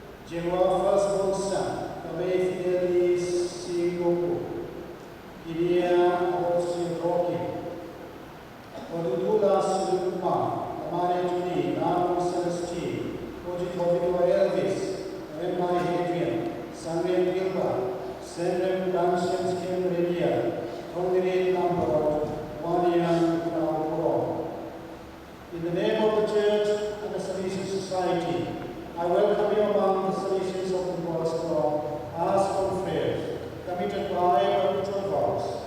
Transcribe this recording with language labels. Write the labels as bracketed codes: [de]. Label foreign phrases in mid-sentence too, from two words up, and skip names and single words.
[en] Jehovah firstborn son, Kawai Fidelis Singoko, Gideon Hosi Roki, Odudula Sulukuma, Lamare Tuni, Namu Celestine, Ojitobido Elvis, Remai Hadrian, Samuel Gilbert, Sendem Dansens Kim Redia, Tongere Lambert, Wanian Khubor. In the name of the Church and the Salesian Society, I welcome you among the Salesians of the Bosco as confreres, committed by perpetual vows.